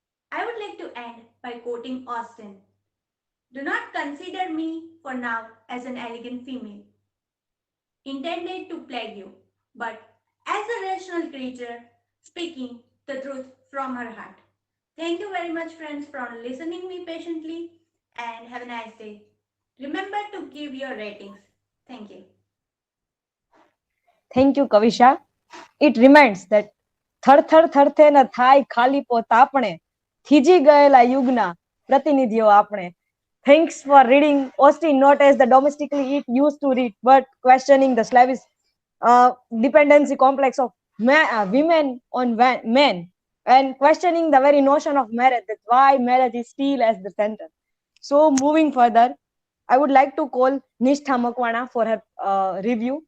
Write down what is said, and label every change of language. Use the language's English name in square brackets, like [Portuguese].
[English] I would like to end by quoting Austen. Do not consider me for now as an elegant female, intended to plague you, but as a rational creature speaking the truth from her heart. Thank you very much, friends, for listening me patiently, and have a nice day. Remember to give your ratings. Thank you. Thank you, Kavisha. It reminds that [Gujarati] થરથર થરથે ન થાય ખાલી પોત આપણે થીજી ગયેલા યુગના પ્રતિનિધિઓ આપણે. [English] Thanks for reading Austen not as the domestically it used to read, but questioning the slavish dependency complex of women on men, and questioning the very notion of marriage, that why marriage is still as the center. So moving further, I would like to call Nishtha Makwana for her review.